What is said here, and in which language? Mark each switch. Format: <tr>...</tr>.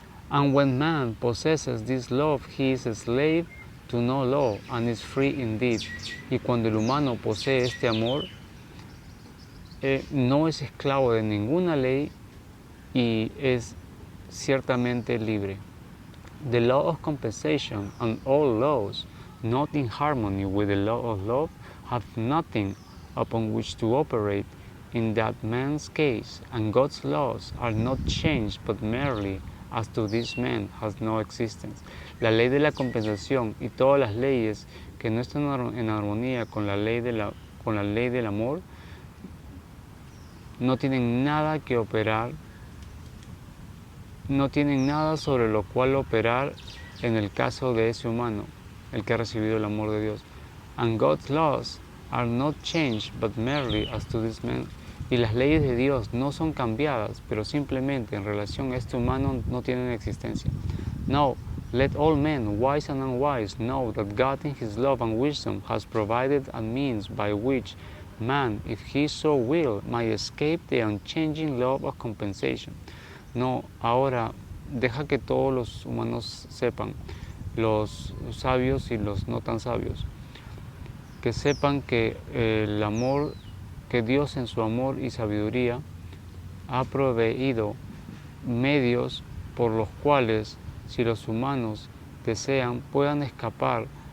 <en>And when man possesses this love, he is a slave to no law and is free indeed.</en> <es>Y cuando el humano posee este amor, no es esclavo de ninguna ley y es ciertamente libre.</es> <en>The law of compensation and all laws not in harmony with the law of love have nothing upon which to operate in that man's case, and God's laws are not changed but merely as to this man has no existence.</en> <es>La ley de la compensación y todas las leyes que no están en armonía con la ley del amor no tienen nada que operar, no tienen nada sobre lo cual operar en el caso de ese humano, el que ha recibido el amor de Dios.</es> <en>And God's laws are not changed but merely as to this man.</en> <es>Y las leyes de Dios no son cambiadas, pero simplemente en relación a este humano no tienen existencia.</es> <en>No, let all men, wise and unwise, know that God in His love and wisdom has provided a means by which man, if he so will, might escape the unchanging law of compensation.</en> <es>No, ahora deja que todos los humanos sepan, los sabios y los no tan sabios, que sepan que el amor, que Dios en su amor y sabiduría ha proveído medios por los cuales, si los humanos desean, puedan escapar</es>